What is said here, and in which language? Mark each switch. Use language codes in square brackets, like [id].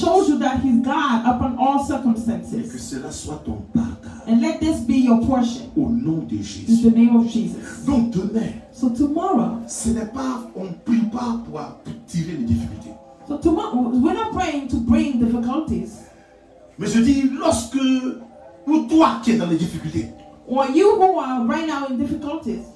[en] shows you that he's God upon all [fr] Et que cela soit ton partage [en] And let this be your portion [fr] au nom de [en] in [fr] Jésus. [en] the name of Jesus. [fr] Donc demain, [en] So tomorrow, [fr] ce n'est pas, on ne prie pas pour tirer les difficultés. [en] we're not praying to bring difficulties. [fr] Mais je dis, lorsque, ou toi qui es dans les difficultés, [en] Or you who are right now in difficulties,